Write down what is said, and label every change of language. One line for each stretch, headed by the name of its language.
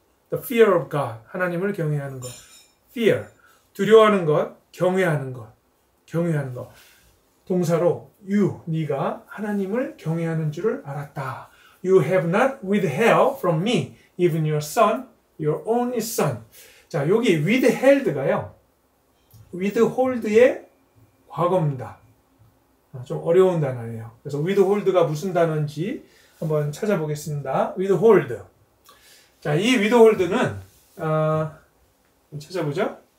English: The fear of God
Korean: 하나님을 경외하는 것. fear 두려워하는 것, 경외하는 것. 동사로 you 네가 하나님을 경외하는 줄을 알았다.
English: You have not withheld from me even your son, your only son.
Korean: 자, 여기 withheld가요. withhold의 과거입니다. 좀 어려운 단어예요. 그래서 withhold가 무슨 단어인지 한번 찾아보겠습니다. withhold. 자, 이 withhold는 찾아보죠.